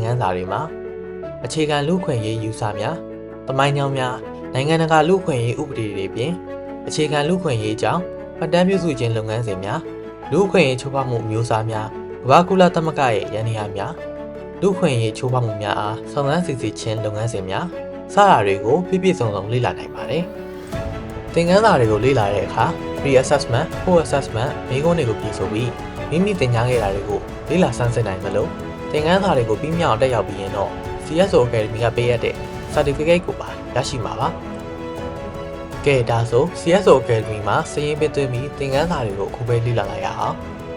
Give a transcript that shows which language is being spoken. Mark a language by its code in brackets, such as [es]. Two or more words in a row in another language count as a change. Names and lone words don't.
[my] န်းစာတွေမှာအခြေခံလူ့အခွင့်အရေးယူဆများသမိုင်းကြောင်းများနိုင်ငံတကာလူ့အခွင့်အရေးဥပဒေတွေပြင်အခြေခံလူ့အခွင့်အရေးကြောင်းဖတ်တမ်းပြုစု ခြင်းလုပ်ငန်းစဉ်များလူ့အခွင့်အရေးချိုးဖောက်မှုမျိုးစားများကမ္ဘာကုလသမဂ္ဂရဲ့ရန်ရာများလူ့အခွင့်အရေးချိုး ဖောက်မှုများအားစုံစမ်းစစ်ဆေးခြင်းလုပ်ငန်းစဉ်များစတာတွေကိုပြည့်ပြည့်စုံစုံလေ့လာနိုင်ပါတယ်။သင်ခန်းစာတွေကိုလေ့လာတဲ့အခါ [en] pre-assessment, post-assessment [my] မိကုန်းတွေကိုပြင်ဆင်ပြီးမိမိသင်ကြားခဲ့တာတွေကိုလေ့လာဆန်းစစ်နိုင်မလို့သင်ခန်းစာတွေကိုပြီးမြောက်တက်ရောက်ပြီးရင်တော့ CSO Academy ကပေးရတဲ့ certificate ကိုပါရရှိမှာပါ။ကဲဒါဆို CSO Academy မှာစာရင်းပေးသွင်းပြီးသင်ခန်းစာတွေကိုအခုပဲလေ့လာလိုက်ရအောင်။